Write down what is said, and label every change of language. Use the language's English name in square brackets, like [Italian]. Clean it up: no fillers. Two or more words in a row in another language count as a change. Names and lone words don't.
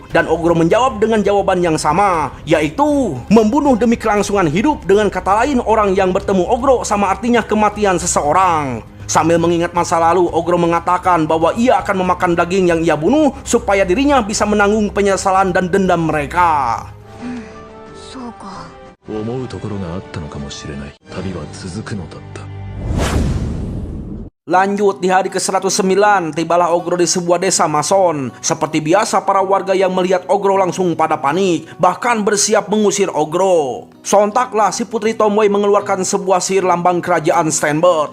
[Indonesian] Dan Ogro menjawab dengan jawaban yang sama, yaitu membunuh demi kelangsungan hidup. Dengan kata lain, orang yang bertemu Ogro sama artinya kematian seseorang. Sambil mengingat masa lalu, Ogro mengatakan bahwa ia akan memakan daging yang ia bunuh supaya dirinya bisa menanggung penyesalan dan dendam mereka. [Japanese] そうか。思うところがあったのかもしれない。旅は続くのだった。 [Indonesian] Lanjut, di hari ke-109, tibalah Ogro di sebuah desa mason. Seperti biasa, para warga yang melihat Ogro langsung pada panik, bahkan bersiap mengusir Ogro. Sontaklah si Putri Tomboy mengeluarkan sebuah sihir lambang kerajaan Stanbird.